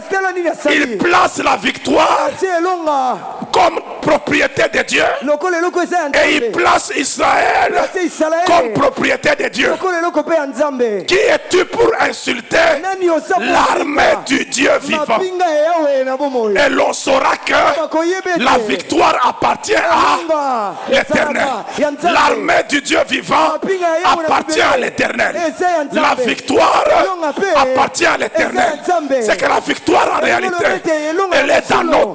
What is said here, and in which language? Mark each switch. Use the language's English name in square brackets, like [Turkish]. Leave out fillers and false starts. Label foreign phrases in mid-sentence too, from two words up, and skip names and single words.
[Lingala] kasi tala nini asali [French] Il place la victoire [Lingala] atie elonga [French] comme propriété de Dieu. [Lingala] lokola eloko eza ya [French] Et il [Lingala] nzambe [French] place Israël [Lingala] atie isalaele [French] comme propriété de Dieu. [Lingala] lokola eloko mpe ya nzambe [French] Qui es-tu pour insulter [Lingala] nani oza mpo [French] l'armée du Dieu vivant? [Lingala] mapinga eyawe na bomoi [French] Et l'on saura que [Lingala] bakoyeba ete [French] la victoire appartient à [Lingala] elonga [French] l'éternel. [Lingala] ezalaka ya nzambe [French] L'armée du Dieu vivant appartient à l'éternel. La victoire appartient à l'éternel. C'est que la victoire en réalité, elle est dans notre camp.